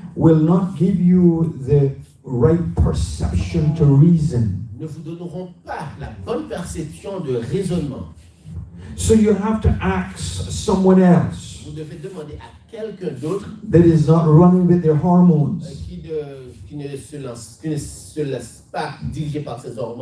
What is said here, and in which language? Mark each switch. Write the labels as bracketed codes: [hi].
[en] will not give you the right perception to reason. [fr] ne vous donneront pas la bonne perception de raisonnement. [en] So you have to ask someone else [fr] Vous devez demander à quelqu'un d'autre [en] that is not running with their hormones. [fr] qui ne se laisse pas diriger par ses hormones,